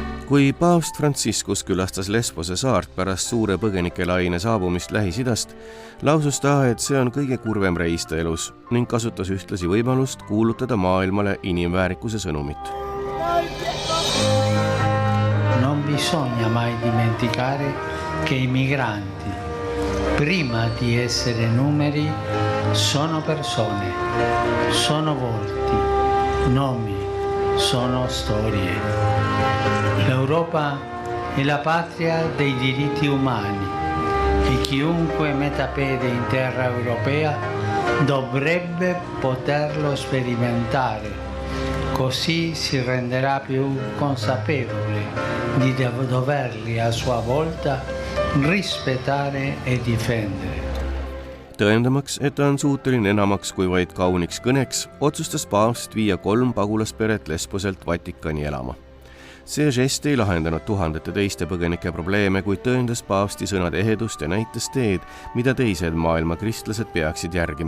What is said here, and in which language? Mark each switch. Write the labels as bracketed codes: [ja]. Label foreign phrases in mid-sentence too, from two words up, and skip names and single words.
[et] kui paavst Franciscus külastas Lesbose saart pärast suure põgenikelaine saabumist Lähis-Idast, lausus ta, et see on kõige kurvem reis ta elus ning kasutas ühtlasi võimalust kuulutada maailmale inimväärikuse sõnumit. [it] Non bisogna mai dimenticare che i migranti, prima di essere numeri, sono persone, sono volti, nomi, sono storie. L'Europa è la patria dei diritti umani e chiunque metta piede in terra europea dovrebbe poterlo sperimentare, così si renderà più consapevole di doverli a sua volta rispettare e difendere. [et] Tõendamaks, et ta on suuteline enamaks kui vaid kauniks kõneks, otsustas paavst viia 3 pagulasperet Lesboselt Vatikani elama. See žest ei lahendanud tuhandete teiste põgenike probleeme, kuid tõendas paavsti sõnade ehedust ja näitas teed, mida teised maailma kristlased peaksid järgima.